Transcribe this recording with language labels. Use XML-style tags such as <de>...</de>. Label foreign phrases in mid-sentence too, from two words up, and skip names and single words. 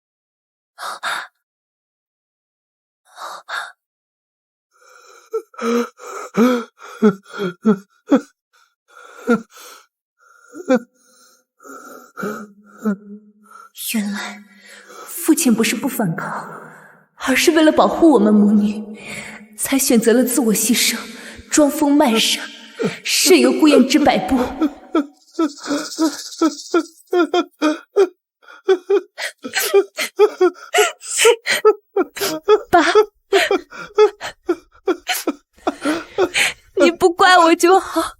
<zh>原来父亲不是不反抗，而是为了保護我們母女，才選擇了自我犧牲，裝瘋賣傻，任由顧彥之擺布。爸，你不怪我就好。</zh>